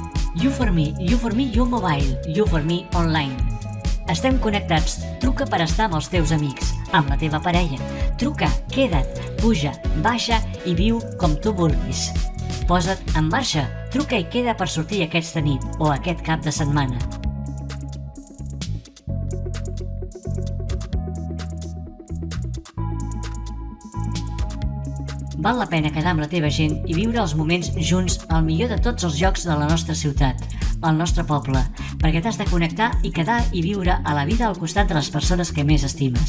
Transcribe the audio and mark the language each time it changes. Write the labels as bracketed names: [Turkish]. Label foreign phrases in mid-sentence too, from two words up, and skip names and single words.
[Catalan] You4Me, You4Me You Mobile, You4Me Online. Estem connectats. Truca per estar amb els teus amics, amb la teva parella. Truca, queda't, puja, baixa i viu com tu vulguis. Posa't en marxa. Truca i queda per sortir aquesta nit o aquest cap de setmana. Val la pena quedar amb la teva gent i viure els moments junts al millor de tots els llocs de la nostra ciutat, al nostre poble, perquè t'has de connectar i quedar i viure a la vida al costat de les persones que més estimes.